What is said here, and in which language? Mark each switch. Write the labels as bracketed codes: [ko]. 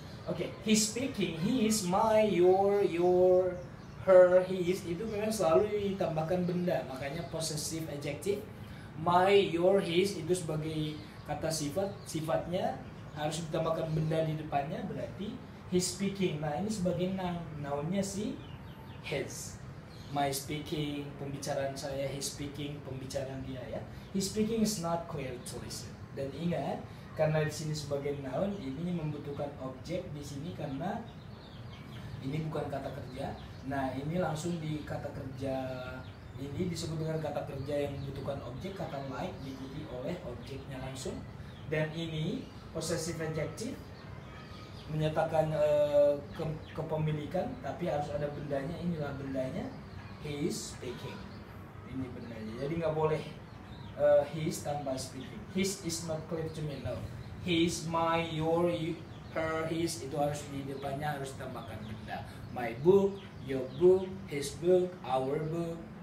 [id] Oke, he's speaking, he is my, your, her, his, itu memang selalu ditambahkan benda, makanya possessive adjective. My, your, his itu sebagai kata sifat, sifatnya harus ditambahkan benda di depannya, berarti he's speaking. Nah, ini sebagai noun, nounnya si his. My speaking, pembicaraan saya, his speaking, pembicaraan dia, ya. [en] His speaking is not clear to listen. [id] Dan ingat, karena di sini sebagai noun, ini membutuhkan objek di sini karena ini bukan kata kerja. Nah, ini langsung di kata kerja ini disebut dengan kata kerja yang membutuhkan objek, kata like diikuti oleh objeknya langsung. Dan ini possessive adjective menyatakan kepemilikan, tapi harus ada bendanya. Inilah bendanya, he is speaking. Ini bendanya. Jadi nggak boleh his tanpa speaking. [en] His is not clear to me, no. [id] His, my, your, her, his itu harus di depannya harus tambahkan benda. [en] My book, your book, his book, our book,